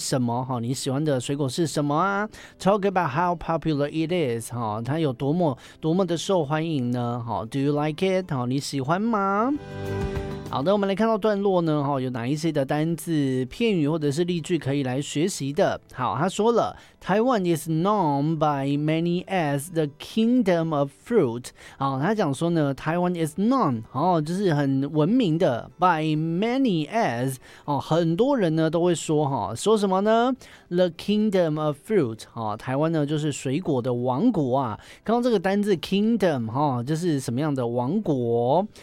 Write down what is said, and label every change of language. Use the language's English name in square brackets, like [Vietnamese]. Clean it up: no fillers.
[Chinese] 什么，你喜欢的水果是什么啊？ [English] Talk about how popular it is， [Chinese] 它有多么的受欢迎呢？ [English] Do you like it？ [Chinese] 你喜欢吗？好的，我们来看到段落呢，有哪一些的单字片语或者是例句可以来学习的。好，他说了 [English] Taiwan is known by many as the kingdom of fruit。 [Chinese] 好，他讲说呢 [English] Taiwan is known、 [Chinese] 就是很闻名的 [English] by many as、 [Chinese] 很多人呢都会说、说什么呢 [English] the kingdom of fruit、 [Chinese] 台湾呢就是水果的王国啊。刚刚这个单字 kingdom、就是什么样的王国。